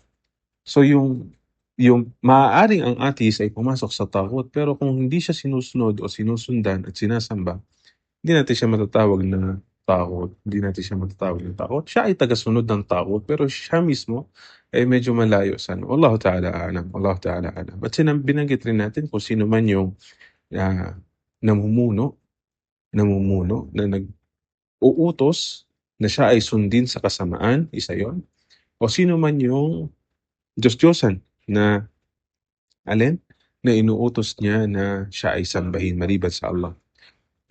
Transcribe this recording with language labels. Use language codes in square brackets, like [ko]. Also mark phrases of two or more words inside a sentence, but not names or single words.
[tl] So yung maaaring ang atheist ay pumasok sa takot pero kung hindi siya sinusunod o sinusundan at sinasamba, hindi natin siya matatawag na takot. Hindi natin siya matatawag na takot. Siya ay tagasunod ng takot pero siya mismo ay medyo malayo sa ano. [ar] والله تعالى أعلم والله تعالى أعلم. [tl] At binanggit rin natin kung sino man yung ah, namumuno na nag-uutos na siya ay sundin sa kasamaan, isa yon. O sino man yung Diyos-Diyosan na alin? Na inuutos niya na siya ay sambahin maliban sa Allah.